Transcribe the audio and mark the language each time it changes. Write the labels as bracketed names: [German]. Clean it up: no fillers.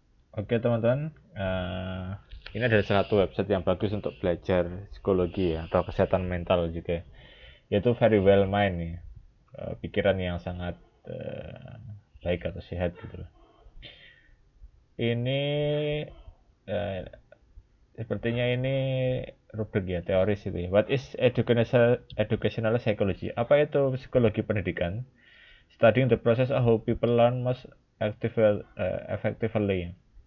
[Indonesian] Oke teman-teman, ini adalah salah satu website yang bagus untuk belajar psikologi ya, atau kesehatan mental juga, yaitu Very Well Mind ya. Pikiran yang sangat baik atau sehat gitu loh. Ini eh, sepertinya ini rubrik ya, teoris itu ya. [English] What is educational psychology? [Indonesian] Apa itu psikologi pendidikan? [English] Studying the process of how people learn most effectively.